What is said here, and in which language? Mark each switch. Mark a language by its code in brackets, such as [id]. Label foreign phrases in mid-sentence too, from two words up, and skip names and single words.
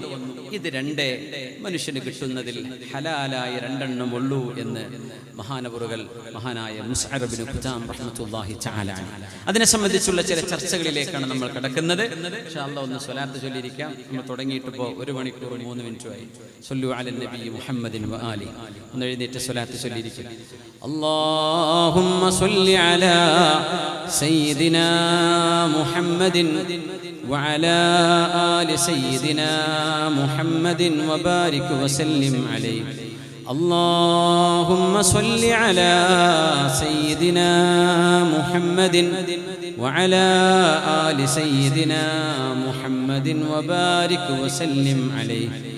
[ml] ഇത് രണ്ടേ മനുഷ്യന് കിട്ടുന്നതിൽ ഹലാലായ രണ്ടെണ്ണം ഉള്ളൂ എന്ന് മഹാനവറുകൾ മഹാനായ മുസ്അബ് ഇബ്നു ഖുദാം [ar] رحمة الله تعالى [ml] അതിനെ സംബന്ധിച്ചുള്ള ചില ചർച്ചകളിലേക്കാണ് നമ്മൾ കടക്കുന്നത്. [ar] إن شاء الله [ml] ഒന്ന് സ്വലാത്ത് ചൊല്ലിയിരിക്കാം. നമ്മൾ തുടങ്ങിയിട്ട് ഇപ്പോൾ 1 മണിക്കൂർ 3 മിനിറ്റുമായി. [ar] صلوا على النبي محمد وآل. [ml] ഒന്ന് എഴുന്നേറ്റ് സ്വലാത്ത് ചൊല്ലിയിരിക്കും. [ar] اللهم صل على سيدنا محمد وعلى آل سيدنا محمد وبارك وسلم عليه. اللهم صل على سيدنا محمد وعلى آل سيدنا محمد وبارك وسلم عليه.